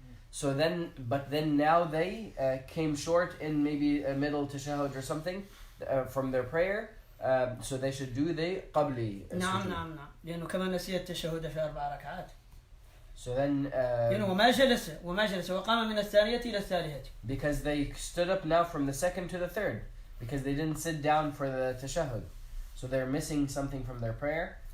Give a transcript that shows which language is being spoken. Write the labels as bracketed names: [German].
[English] So then, but then now they came short in maybe a middle tashahhud or something from their prayer. So they should do the qabli. [Arabic] نعم لأنه كما نسي التشهد في 4 ركعات. [English] So then, [Arabic] وما جلس وقام من الثانية إلى الثالثة. [English] Because they stood up now from the second to the third, because they didn't sit down for the tashahhud, so they're missing something from their prayer.